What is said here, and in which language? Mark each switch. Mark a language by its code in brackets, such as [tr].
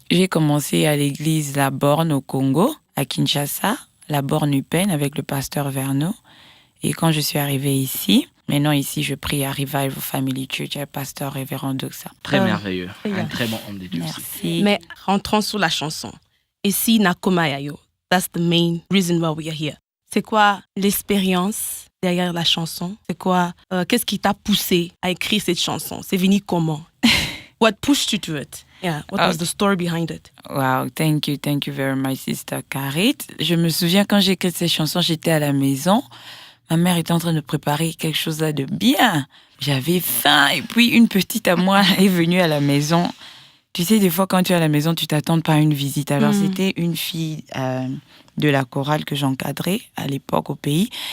[fr] J'ai commencé à l'église La Borne au Congo, à Kinshasa, La Borne Upen avec le pasteur Verneau. Et quand je suis arrivée ici, maintenant ici je prie à Revival Family Church, le pasteur révérend Doxa. Très merveilleux, un très bon homme de Dieu. Merci. Mais rentrons sur la chanson. [en] Et Sina Komayayo, that's the main reason why we are here. [fr] C'est quoi l'expérience derrière la chanson? C'est quoi, qu'est-ce qui t'a poussé à écrire cette chanson? C'est venu comment? [en] What pushed you to it? Yeah, what was the story behind it? Wow, thank you very much, sister Karit. [fr] Je me souviens quand j'ai écrit cette chanson, j'étais à la maison. Ma mère était en train de préparer quelque chose là de bien. J'avais faim et puis une petite à moi est venue à la maison. Tu sais, des fois quand tu es à la maison, tu t'attends pas à une visite. Alors c'était une fille de la chorale que j'encadrais à l'époque au pays.